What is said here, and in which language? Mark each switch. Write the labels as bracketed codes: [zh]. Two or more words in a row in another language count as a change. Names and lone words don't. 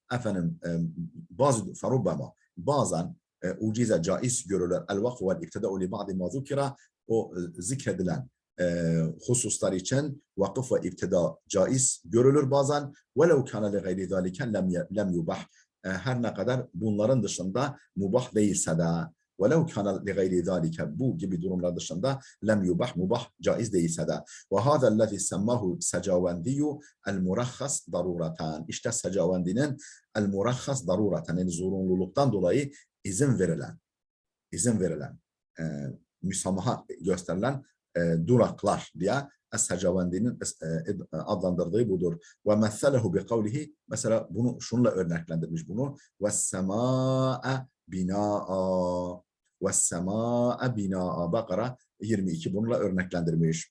[tr] Bazen ucize caiz görülür. [ar] الوقف والابتداء لبعض ما ذكر. [tr] O zikredilen hususlar için vakıf ve ibtida caiz görülür bazen. [ar] ولو كان لغير ذلك لم يبح. [tr] Her ne kadar bunların dışında mubah değilse de [ar] وَلَوْ كَانَ لِغَيْرِ ذَٰلِكَ [tr] bu gibi durumlar dışında [ar] لم يبح [tr] mubah caiz değilse de [ar] وَهَذَا الَّذِي سَمَّهُ السَّجَاوَنْدِيُّ الْمُرَخَّص ضَرُورَةً [tr] İşte Secavendinin [ar] المرخص ضرورة [tr] yani zorunluluktan dolayı izin verilen müsamaha gösterilen duraklar diye Es-Secavendinin adlandırdığı budur. [ar] ومثله بقوله [tr] mesela bunu şunla örneklendirmiş bunu [ar] والسماء بناء والسماء بناء [tr] Bakara 22 bununla örneklendirmiş.